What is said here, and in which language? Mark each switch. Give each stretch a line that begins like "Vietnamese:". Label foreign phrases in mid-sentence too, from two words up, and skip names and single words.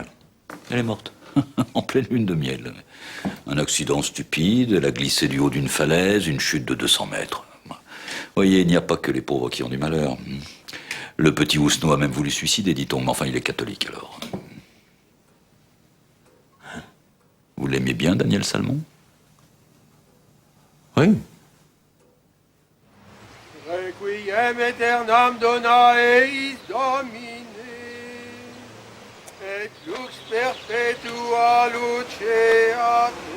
French: Elle est morte, en pleine lune de miel. Un accident stupide, elle a glissé du haut d'une falaise, une chute de 200 mètres. Voyez, il n'y a pas que les pauvres qui ont du malheur. Le petit Housseau a même voulu suicider, dit-on, mais enfin, il est catholique, alors. Vous l'aimiez bien, Daniel Salmon? Oui.
Latin: Requiem aeternam dona eis Domine, et lux perpetua luceat